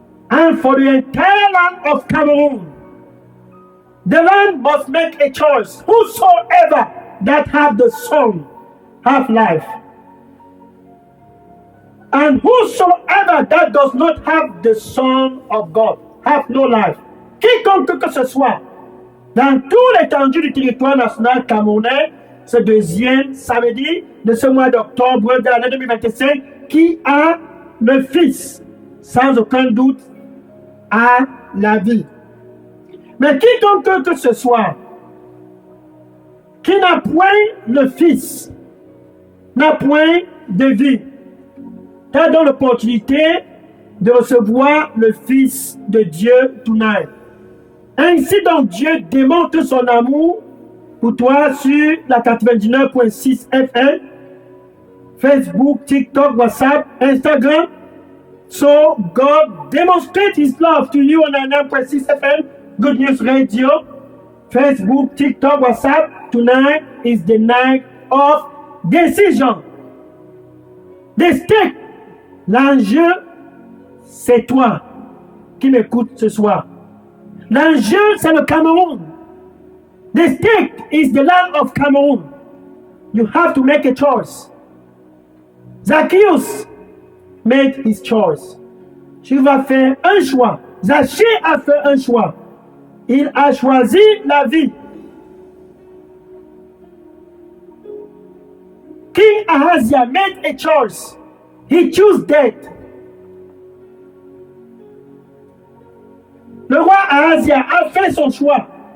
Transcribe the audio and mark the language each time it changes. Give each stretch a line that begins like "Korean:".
English: And for the entire land of Cameroon, the land must make a choice. Whosoever that have the Son have life. And whosoever that does not have the Son of God have no life.
French: Quiconque que ce soit, dans tout l'étendue du territoire national camerounais, ce deuxième samedi de ce mois d'octobre de l'année 2025, qui a le Fils, sans aucun doute, a la vie. Mais quiconque que ce soit, qui n'a point le Fils, n'a point de vie, tu as donc l'opportunité de recevoir le Fils de Dieu tonight. Ainsi donc Dieu démontre son amour pour toi sur la 99.6 FM, Facebook, TikTok, WhatsApp, Instagram.
English: So God demonstrates his love to you on 9.6 FM, Good News Radio, Facebook, TikTok, WhatsApp. Tonight is the night of decision. The stake.
French: L'enjeu, c'est toi qui m'écoutes ce soir. L'enjeu, c'est le Cameroun.
English: The stake is the land of Cameroon. You have to make a choice. Zacchaeus made his choice.
French: Tu vas faire un choix. Zachée a fait un choix. Il a choisi la vie.
English: King Ahazia made a choice. He chose death.
French: Le roi Ahazia a fait son choix.